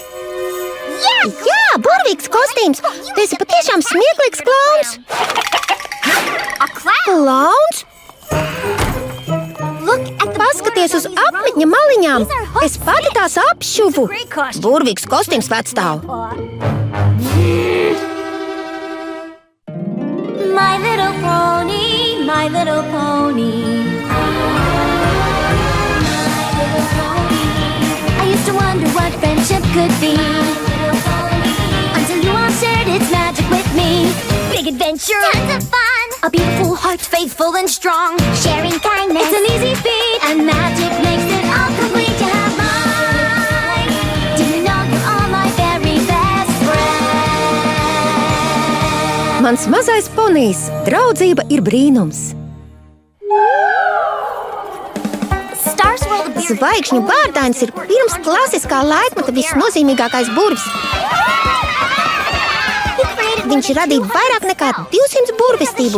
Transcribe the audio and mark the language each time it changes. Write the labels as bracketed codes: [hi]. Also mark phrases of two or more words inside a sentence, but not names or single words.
[lv] Jā, burvīgs kostīms! Tu esi patiešām smieklīgs klauns! Klauns? Paskaties uz apmetņa maliņām! Es pati tās apšuvu! Burvīgs kostīms, vecstāv! [en] My little pony, my little pony. I used to wonder what friendship could be, until you all shared its magic with me. Big adventure, tons of fun, a beautiful heart, faithful and strong, sharing kindness, it's an easy feat, and magic makes it all complete to have mine. Do you know you are my very best friend? [lv] Mans mazais ponijs, draudzība ir brīnums. Zvaigžņu bārdainis ir pirms klasiskā laikmeta visnozīmīgākais burvis. Viņš radīja vairāk nekā 200 burvestību.